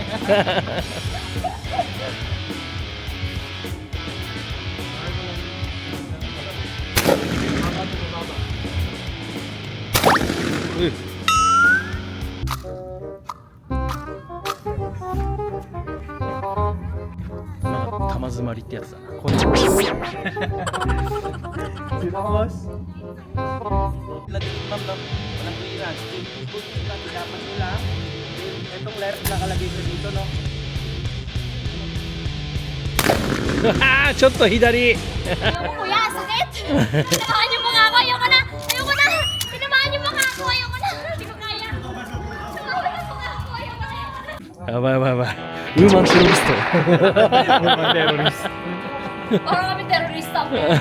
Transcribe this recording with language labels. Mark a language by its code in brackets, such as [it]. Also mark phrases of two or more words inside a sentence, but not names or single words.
[tl] Uy. [ja] 玉詰まりってやつだな。これ [tl] Sino, boss? Lagyan ma'am, walang clearance. Good lang, dapat mo lang. Itong letter nakalagay ko dito, no? [ja] ちょっと左。 [tl] Ayoko kuya, sakit! Tinamaan niyo pa nga ako, ayoko na! Ayoko na! Tinamaan niyo pa nga ako, ayoko na! Hindi ko kaya! Tinamaan niyo pa nga ako, ayoko na! [ja] やばいやばいやばい。 [en] woman terrorist. [tl] Parang kami terorista po.